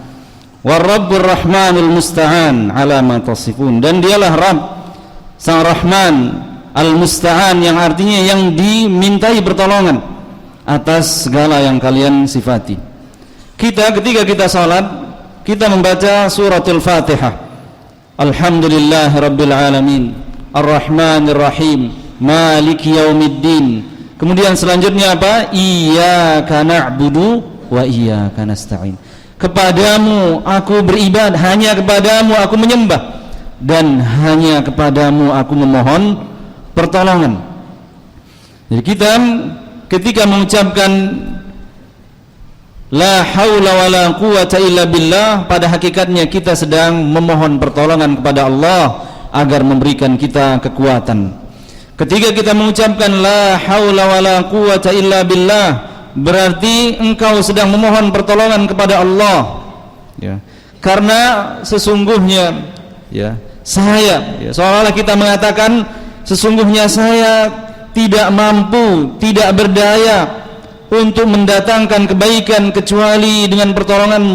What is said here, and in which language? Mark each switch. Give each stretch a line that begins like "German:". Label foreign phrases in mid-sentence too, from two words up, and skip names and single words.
Arabic: والرب الرحمن المستعان على ما تصفون,
Indonesian: dan dialah Rabb Sang Rahman Al-Musta'an, yang artinya yang dimintai pertolongan atas segala yang kalian sifati. Ketika kita salat, kita membaca suratul Fatihah,
Arabic: الحمد لله رب العالمين، الرحمن الرحيم، مالك يوم الدين.
Indonesian: Kemudian selanjutnya apa?
Arabic: إياك نعبد وإياك نستعين.
Indonesian: Kepadamu aku beribadah, hanya kepadamu aku menyembah, dan hanya kepadamu aku memohon pertolongan. Jadi kita ketika mengucapkan
Arabic: لا حول ولا قوة إلا بالله,
Indonesian: pada hakikatnya kita sedang memohon pertolongan kepada Allah agar memberikan kita kekuatan. Ketika kita mengucapkan
Arabic: لا حول ولا قوة إلا بالله,
Indonesian: berarti engkau sedang memohon pertolongan kepada Allah, ya. Karena sesungguhnya, ya, saya, ya, seolah-olah kita mengatakan sesungguhnya saya tidak mampu, tidak berdaya untuk mendatangkan kebaikan kecuali dengan pertolonganmu.